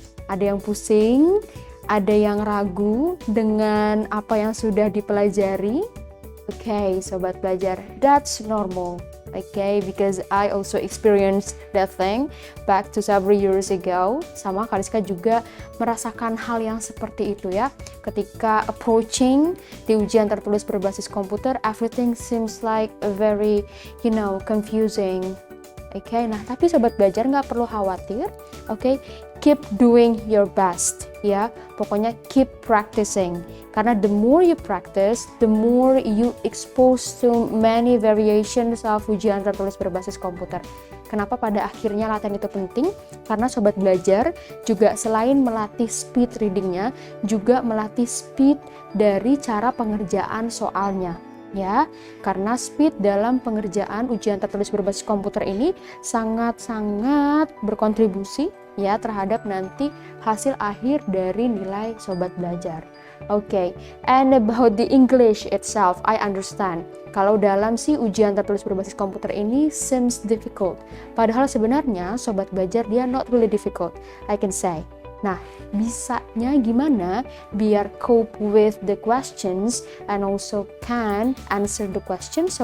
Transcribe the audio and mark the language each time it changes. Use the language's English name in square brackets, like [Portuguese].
[Indonesian] Ada yang pusing, ada yang ragu dengan apa yang sudah dipelajari. [English] Okay, Sobat Belajar, that's normal. Okay, because I also experienced that thing back to several years ago. [Indonesian] Sama Kariska juga merasakan hal yang seperti itu ya. Ketika approaching di ujian tertulis berbasis komputer, [English] everything seems like very, confusing. [Indonesian] Okay, nah tapi Sobat Belajar nggak perlu khawatir. [English] Okay, keep doing your best ya. Pokoknya keep practicing. Karena the more you practice, the more you expose to many variations of [Indonesian] ujian tertulis berbasis komputer. Kenapa pada akhirnya latihan itu penting? Karena Sobat Belajar juga selain melatih speed readingnya, juga melatih speed dari cara pengerjaan soalnya. Ya, karena speed dalam pengerjaan ujian tertulis berbasis komputer ini sangat-sangat berkontribusi ya terhadap nanti hasil akhir dari nilai Sobat Belajar. [English] Okay, and about the English itself, I understand. [Indonesian] Kalau dalam si ujian tertulis berbasis komputer ini [English] seems difficult. [Indonesian] Padahal sebenarnya [English] Sobat Belajar dia not really difficult, I can say. [Indonesian] Nah, bisanya gimana biar [English] cope with the questions and also can answer the questions?